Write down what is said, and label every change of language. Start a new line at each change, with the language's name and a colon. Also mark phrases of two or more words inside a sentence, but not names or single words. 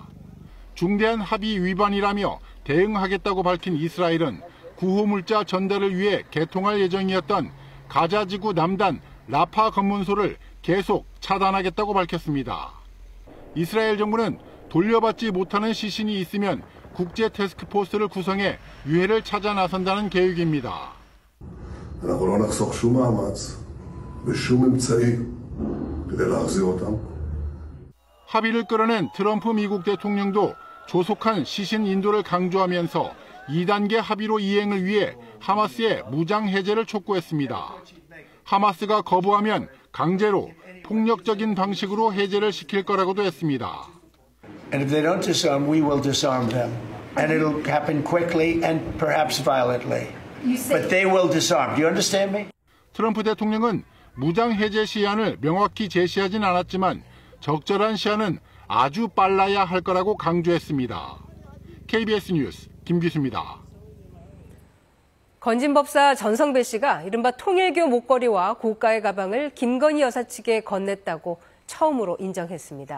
Korean: 중대한 합의 위반이라며 대응하겠다고 밝힌 이스라엘은 구호물자 전달을 위해 개통할 예정이었던 가자지구 남단 라파 검문소를 계속 차단하겠다고 밝혔습니다. 이스라엘 정부는 돌려받지 못하는 시신이 있으면 국제 태스크포스를 구성해 유해를 찾아 나선다는 계획입니다.
Hebrew: אנחנו לא נחסוך שום מאמץ ושום אמצעי כדי להחזיר אותם.
Korean: 합의를 끌어낸 트럼프 미국 대통령도 조속한 시신 인도를 강조하면서 2단계 합의로 이행을 위해 하마스의 무장 해제를 촉구했습니다. 하마스가 거부하면 강제로 폭력적인 방식으로 해제를 시킬 거라고도 했습니다.
English: And if they don't disarm, we will disarm them. And it'll happen quickly and perhaps violently. But they will disarm. Do you understand me?
Korean: 트럼프 대통령은 무장 해제 시한을 명확히 제시하진 않았지만 적절한 시한은 아주 빨라야 할 거라고 강조했습니다. KBS 뉴스 김기수입니다. 건진법사 전성배 씨가 이른바 통일교 목걸이와 고가의 가방을 김건희 여사 측에 건넸다고 처음으로 인정했습니다.